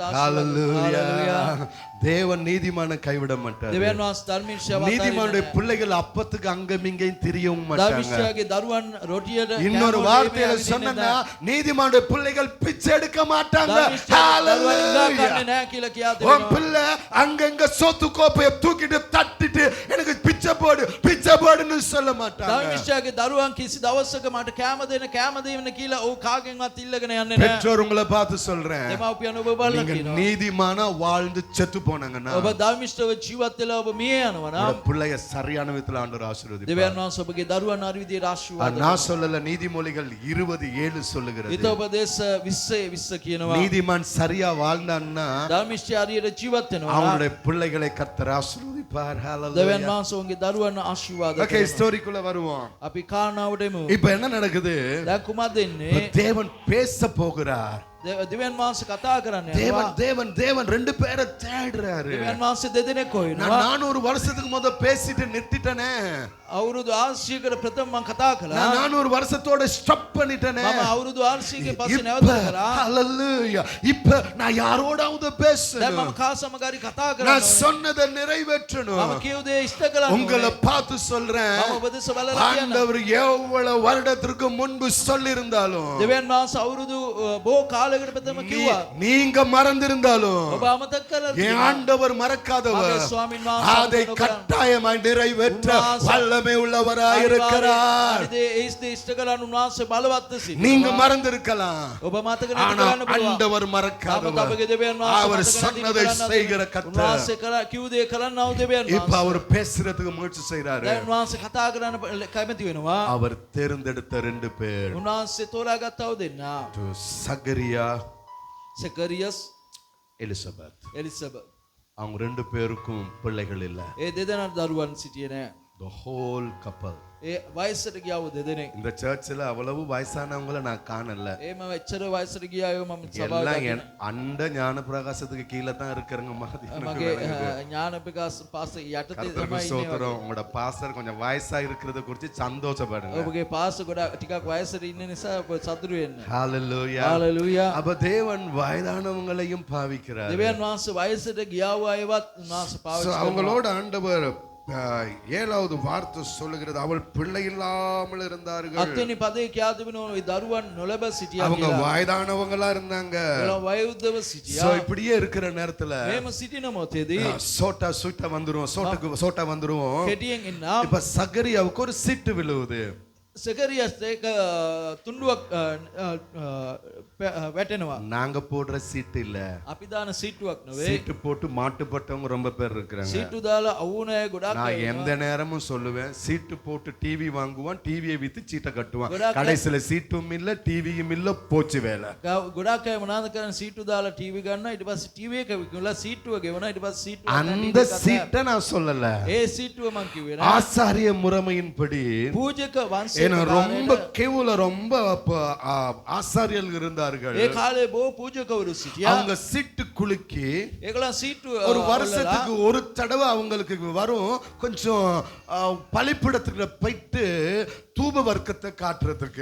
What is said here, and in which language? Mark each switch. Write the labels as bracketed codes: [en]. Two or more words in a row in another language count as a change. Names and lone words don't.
[ta] ஹalleluya. தேவன் நீதிமானை கைவிட மாட்டார். [si] දෙවියන් වහන්සේ ධර්මිෂ්ඨයාව [ta] நீதிமானுடைய பிள்ளைகள் அப்பத்துக்கு அங்கமிங்கையும் திரியவும் மாட்டாங்க. [si] ධර්මිෂ්ඨයාගේ දරුවන් රොටියට [ta] இன்னொரு வார்த்தையில சொன்னா நீதிமானுடைய பிள்ளைகள் பிச்சை எடுக்க மாட்டாங்க. ஹalleluya. [si] නැහැ කියලා කියා [ta] உன் [si] දෙනවා. [ta] பிள்ளை அங்கங்க சொத்து கோப்பையை தூக்கிட்டு தட்டிட்டு எனக்கு பிச்சை போடுன்னு சொல்ல மாட்டாங்க. [si] ධර්මිෂ්ඨයාගේ දරුවන් කිසි දවසක මට කැම දෙන්න කෑම දෙන්න කියලා ඔව් කාගෙන්වත් ඉල්ලගෙන යන්නේ නැහැ. [ta] பெற்றோர் உங்களை பார்த்து சொல்றேன், [si] දෙමාපියන් ඔබ බලලා [ta] நீங்க [si] කියනවා. [ta] நீதிமானா வாழ்ந்து செத்து போனாங்கன்னா [si] ඔබ ධර්මිෂ්ඨව ජීවත් වෙලා ඔබ මිය යනවා නම් [ta] உங்க பிள்ளைய சரியான விதத்துல ஆண்டவர் ஆசீர்வதிப்பார். [si] දෙවියන් වහන්සේ ඔබගේ දරුවන් හරි විදියට ආශිර්වාද [ta] நான் சொல்லல, நீதிமொழிகள் 20:7 சொல்லுகிறது. [si] හිතෝපදේශ 20 කියනවා. [ta] நீதிமான் சரியா வாழ்ந்தான்னா [si] ධර්මිෂ්ඨ හරියට ජීවත් වෙනවා. [ta] அவனுடைய பிள்ளைகளை கர்த்தர் ஆசீர்வதிப்பார். [si] දෙවියන් [ta] ஹalleluya. [si] වහන්සේ ඔවුන්ගේ දරුවන් ආශිර්වාද [ta] ஓகே, [si] කරනවා. [ta] ஸ்டோரிக்குள்ள வருவோம். [si] අපි කාරණාවට එමු. [ta] இப்போ என்ன நடக்குது? [si] දැන් කුමක්ද වෙන්නේ? [ta] தேவன் பேச போகிறார். [si] දෙවියන් වහන්සේ කතා කරන්නේ. [ta] தேவன் தேவன் தேவன் ரெண்டு பேரை தேடுறாரு. [si] දෙවියන් වහන්සේ දෙදෙනෙක් [ta] நான் [si] හොයනවා. [ta] 400 வருஷத்துக்கு முத பேசிட்டு நிறுத்திட்டனே. [si] අවුරුදු 800කට ප්‍රථම මම කතා කළා. [ta] நான் 400 வருஷத்தோட ஸ்டாப் பண்ணிட்டனே. [si] මම අවුරුදු 800ක පස්සේ නැවත කරා. [ta] ஹalleluya. இப்போ நான் யாரோடாவது [si] දැන් [ta] பேசணும். [si] මම කා සමගරි කතා [ta] நான் [si] කරනවා. [ta] சொன்னதை [si] මම [ta] நிறைவேற்றணும். [si] කියු දේ ඉෂ්ට කළා. [ta] உங்களை பார்த்து சொல்றேன், [si] මම ඔබ දෙස බලලා කියනවා. [ta] ஆண்டவர் எவ்வளவு வருடத்திற்கு முன்பு சொல்லியிருந்தாலும், [si] දෙවියන් වහන්සේ අවුරුදු බොහෝ කාලයකට ප්‍රථම කිව්වා. [ta] நீங்க மறந்திருந்தாலும் [si] ඔබ අමතක කළා. [ta] என் ஆண்டவர் மறக்காதவர், [si] මගේ ස්වාමීන් වහන්සේ [ta] அதை கட்டாயமாய் நிறைவேற்ற வல்லமை உள்ளவராய் இருக்கிறார். [si] අනිදේ ඒ ඉෂ්ට කළාන උන්වහන්සේ බලවත් සිටිනවා. [ta] நீங்க மறந்திருக்கலாம், [si] ඔබ මතක නැති [ta] ஆனா [si] කරන්න පුළුවන්. [ta] ஆண்டவர் மறக்காதவர். [si] අපගේ දෙවියන් වහන්සේ [ta] அவர் [si] මතක නැති [ta] சொன்னதை [si] කරන්න [ta] செய்கிற கர்த்தர். [si] උන්වහන්සේ කරා කිව් දේ කරන්නව දෙවියන් [ta] இப்ப [si] වහන්සේ. [ta] அவர் பேசுறதுக்கு முயற்சி செய்றாரு. [si] දැන් උන්වහන්සේ කතා කරන්න කැමති වෙනවා. [ta] அவர் தேர்ந்தெடுத்த 2 பேர், [si] උන්වහන්සේ තෝරාගත්තව දෙන්නා. [ta] சகரியா, [si] සකරියස් [ta] எலிசபெத். [si] එලිසබෙත්. [ta] அவங்க 2 பேருக்கும் பிள்ளைகள் இல்ல. [si] ඒ දෙදෙනා දරුවන් සිටියේ නැහැ. [en] The whole couple. [si] ඒ වයසට ගියව දෙදෙනෙක්. [ta] இந்த சர்ச்சில் அவ்வளவு வயசானவங்கள நான் காணல. [si] එහෙම එච්චර වයසට ගියායෝ මම [ta] எல்லாம் [si] සභාවට [ta] என் அண்ட ஞான பிரகாசத்துக்கு கீழே தான் இருக்கிறவங்க மாதிரி எனக்கு [si] මගේ [ta] விளங்குது. [si] ඥාන ප්‍රකාශ පාස යටතේ [ta] கர்த்தருக்கு [si] තමයි ඉන්නේ. [ta] ஸ்தோத்திரம். உங்களோட பாஸ்டர் கொஞ்சம் வயசா இருக்கிறத குறித்து சந்தோஷப்படுங்க. [si] ඔබගේ පාස ගොඩක් ටිකක් වයසට ඉන්න නිසා ඔබ සතුටු වෙන්න. [ta] ஹalleluya. [si] හalleluya. [ta] அப்ப தேவன் வயதானவங்களையும் பாவிக்கிறார். [si] දෙවියන් වහන්සේ වයසට ගියාව අයවත් උන්වහන්සේ [ta] So, [si] පාවිච්චි කරනවා. [ta] அவங்களோட ஆண்டவர் 7வது வார்த்தை சொல்லுகிறது, அவள் பிள்ளை இல்லாமல் இருந்தார்கள். [si] අත්වෙනි පදේ කියා තිබෙනවා ඒ දරුවන් නොලබ සිටියා [ta] அவங்க [si] කියලා. [ta] வயதானவங்களா இருந்தாங்க. [si] ඒලා වයෝවෘද්ධව සිටියා. [ta] So, இப்படியே இருக்கிற நேரத்துல [si] මේම සිටින මොහොතේදී [ta] சோட்டா சுட்ட வந்துருவோம், சோட்டா வந்துருவோம். [si] කෙටියෙන් එන්නම්. [ta] இப்ப சகரியாவுக்கு ஒரு சீட்டு விழுவுது. [si] සකරියස් එක තුණ්ඩුවක් වැටෙනවා. [ta] நாங்க போடுற சீட்டு இல்ல, [si] අපි දාන සීටුවක් නෙවෙයි. [ta] சீட்டு போட்டு மாட்டுப்பட்டவங்க ரொம்ப பேர் இருக்கிறாங்க. [si] සීටු දාලා අවුන අය ගොඩක් [ta] நான் [si] අය [ta] எந்த நேரமும் சொல்லுவேன், சீட்டு போட்டு டிவி வாங்குவான், டிவியை வித்து சீட்டை கட்டுவான். [si] ගොඩක් [ta] கடைசியில சீட்டும் இல்ல, டிவியும் இல்ல, போச்சு வேலை. [si] ගොඩක් අය මොනවද කරන්නේ සීටු දාලා ටීවී ගන්නවා ඊට පස්සේ ටීවී එක විකුණලා සීටුව ගෙවනවා ඊට පස්සේ සීටුව [ta] அந்த சீட்டை நான் சொல்லல, [si] ඒ සීටුව මං කිව්වේ නෑ. [ta] ஆசாரிய முறைமையின்படி. [si] පූජක වංශය [ta] ஏன்னா ரொம்ப கேவுல ரொம்ப ஆசாரியர்கள் இருந்தார்கள். [si] ඒ කාලේ බොහෝ පූජකවරු සිටියා. [ta] அவங்க சீட்டு குலுக்கி [si] ඒගොල්ලන් සීටුව [ta] ஒரு வருஷத்துக்கு ஒரு தடவை அவங்களுக்கு வரும், கொஞ்சம் பலிப்பிடத்துக்கு போயிட்டு தூப வர்க்கத்தை காட்டுறதுக்கு.